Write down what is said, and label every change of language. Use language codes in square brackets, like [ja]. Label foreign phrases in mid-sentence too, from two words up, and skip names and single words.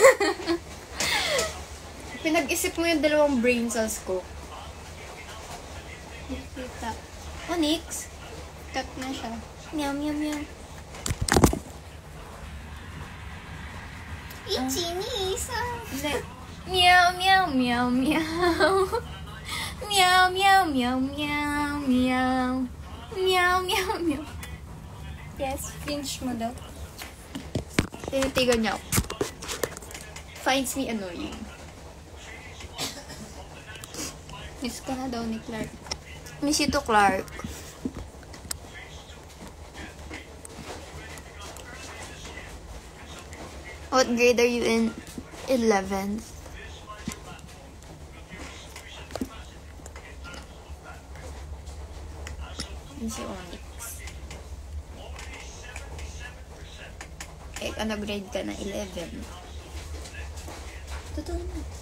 [tl] Pinag-isip mo yung dalawang brain cells ko. Kita. Onyx? Cut na siya. Meow, meow, meow. [ja] Ichinis ah. [tl] Hindi. Meow, meow, meow, meow. Meow, meow, meow, meow, meow. Meow, meow, meow. [en] Yes, pinch [tl] mo daw. Tinitigan niya ako. [en] Finds me annoying. Miss ka [tl] na daw ni Clark. [en] Miss you to Clark. What grade are you in? 11th. [tl] Yun si Onyx. Eh, ano grade ka na? 11. Totoo na.